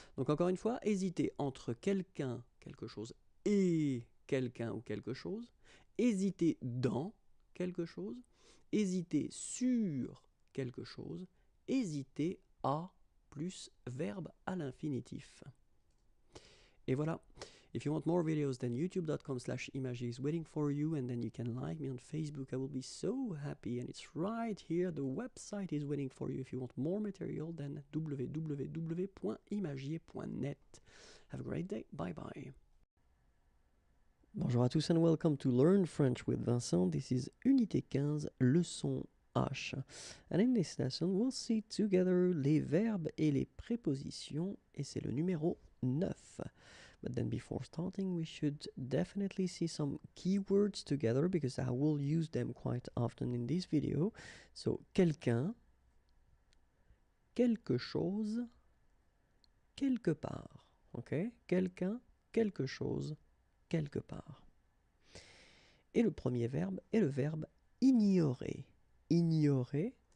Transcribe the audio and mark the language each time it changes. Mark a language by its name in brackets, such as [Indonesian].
[French] Donc encore une fois, hésiter entre quelqu'un, quelque chose, et quelqu'un ou quelque chose, hésiter dans quelque chose, hésiter sur quelque chose, hésiter à plus verbe à l'infinitif. Et voilà. [English] If you want more videos, then youtube.com/images is waiting for you, and then you can like me on Facebook. I will be so happy, and it's right here. The website is waiting for you. If you want more material, then www.imagier.net. Have a great day. Bye bye. [French] Bonjour à tous [English] and welcome to Learn French with Vincent. This is Unité 15, leçon H. And in this lesson, we'll see together [French] les verbes et les prépositions, et c'est le numéro 9. [English] But then before starting, we should definitely see some keywords together because I will use them quite often in this video. [French] So, quelqu'un, quelque chose, quelque part. Okay? Quelqu'un, quelque chose, quelque part. Et le premier verbe est le verbe ignorer. ignorer.